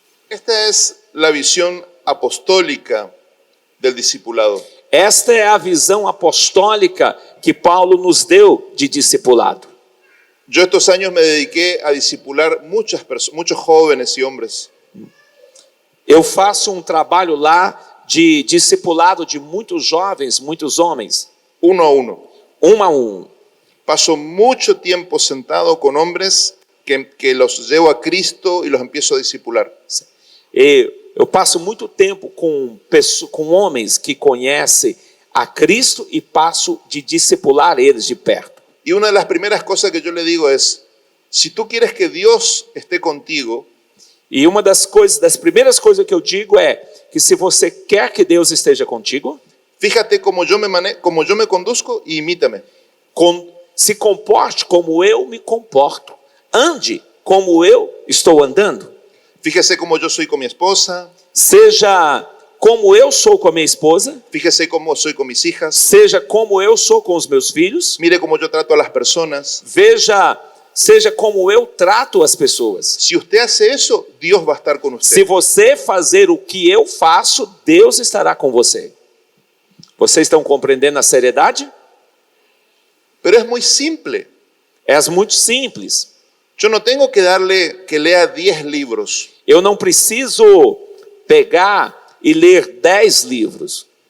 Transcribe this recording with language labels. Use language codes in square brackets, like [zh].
[es] Esta es la visión apostólica del discipulado. [pt] Esta é a visão apostólica que Paulo nos deu de discipulado. [es] Yo estos años me dediqué a discipular muchos jóvenes y hombres. [pt] Eu faço um trabalho lá de discipulado de muitos jovens, muitos homens. [es] Uno a uno. [pt] Um a um. [es] Paso mucho tiempo sentado con hombres que los llevo a Cristo y los empiezo a discipular. [pt] Eu passo muito tempo com homens que conhecem a Cristo e passo de discipular eles de perto. [es] Y una de las primeras cosas que yo le digo es, si tú quieres que Dios esté contigo, [pt] E uma das primeiras coisas que eu digo é que se você quer que Deus esteja contigo, [es] fíjate como yo me conduzco y imítame. [pt] Se comporte como eu me comporto. Ande como eu estou andando. [es] Fíjese como yo soy con mi esposa. [pt] Seja como eu sou com a minha esposa. [es] Fíjese cómo soy con mis hijas. [pt] Seja como eu sou com os meus filhos. [es] Mire cómo yo trato a las personas. [pt] Seja como eu trato as pessoas. [es] Si usted hace eso, Dios va a estar con usted. [pt] Se você fazer o que eu faço, Deus estará com você. Vocês estão compreendendo a seriedade? [es] Pero es muy simple. [pt] É muito simples. [es] Yo no tengo que darle que lea 10 libros. [pt] Eu não preciso pegar e ler 10 livros.